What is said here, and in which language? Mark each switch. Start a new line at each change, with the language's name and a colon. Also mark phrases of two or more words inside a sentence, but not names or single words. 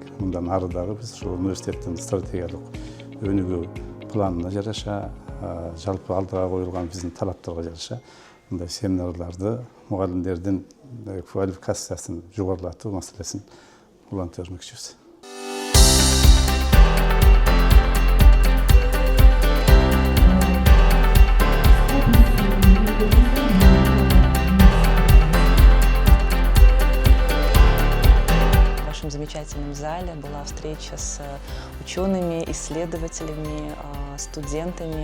Kyrgyz: Мындан ары дагы биз ушул университеттин стратегиялык өнүгүү планына жараша, жалпы алдыга коюлган биздин талаптарга жараша мындай семинарларды мугалимдердин квалификациясын жогорулатуу маселесин уланта өрмөкчүбүз.
Russian: В замечательном зале была встреча с учеными, исследователями, студентами